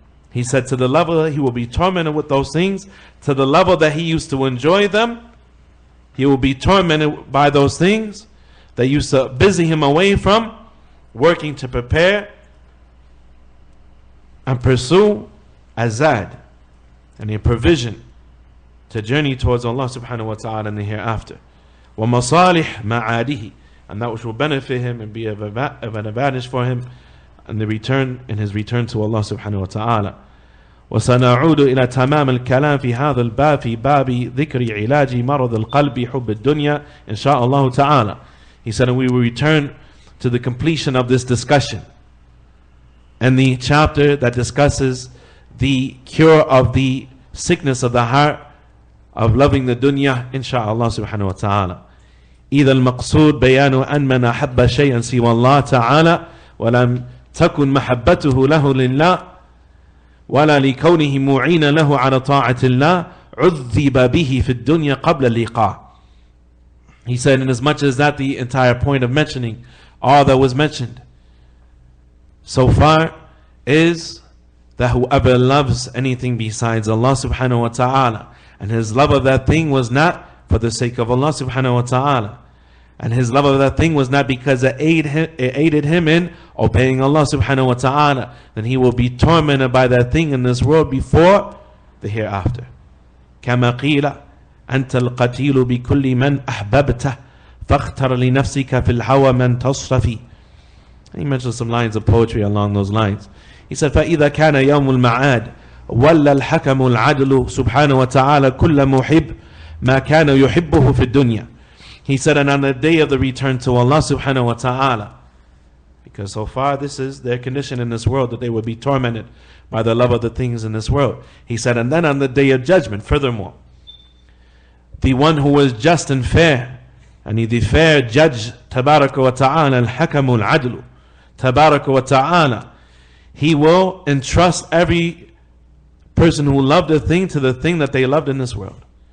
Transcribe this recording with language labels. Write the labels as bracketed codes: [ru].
[en] He said to the level that he will be tormented with those things, to the level that he used to enjoy them, he will be tormented by those things that used to busy him away from working to prepare and pursue azad and a provision to journey towards Allah subhanahu wa ta'ala in the hereafter. [ar] وَمَصَالِحْ مَعَادِهِ, [en] and that which will benefit him and be of an advantage for him in his return to Allah subhanahu wa ta'ala. [ar] وسنعود إلى تمام الكلام في هذا الباب في باب ذكر علاج مرض القلب حب الدنيا إن شاء الله تعالى. [en] He said, and we will return to the completion of this discussion and the chapter that discusses the cure of the sickness of the heart of loving the dunya, insha'Allah subhanahu wa ta'ala. [ar] إذا المقصود بيان أن من أحب شيئا سوى الله تعالى ولم تكن محبته له لله ولا لكونه معين له على طاعة الله عذب به في الدنيا قبل اللقاء. [en] He said, in as much as that the entire point of mentioning all that was mentioned so far is that whoever loves anything besides Allah subhanahu wa ta'ala, and his love of that thing was not for the sake of Allah subhanahu wa ta'ala, and his love of that thing was not because it aided him in obeying Allah subhanahu wa ta'ala, then he will be tormented by that thing in this world before the hereafter. [ar] كما قيل أنت القتيل بكل من أحببته فاختر لنفسك في الهوى من تصطفي. [en] He mentioned some lines of poetry along those lines. He said, [ar] فإذا كان يوم المعاد ولا الحكم العدل سبحانه وتعالى كل محب ما كان يحبه في الدنيا. [en] He said, and on the day of the return to Allah subhanahu wa ta'ala, because so far this is their condition in this world, that they will be tormented by the love of the things in this world. He said, and then on the day of judgment, furthermore, the one who was just and fair, and the fair judge, tabaraka wa ta'ala, [ar] al-hakamu al-adlu, [en] tabaraka wa ta'ala, he will entrust every person who loved a thing to the thing that they loved in this world.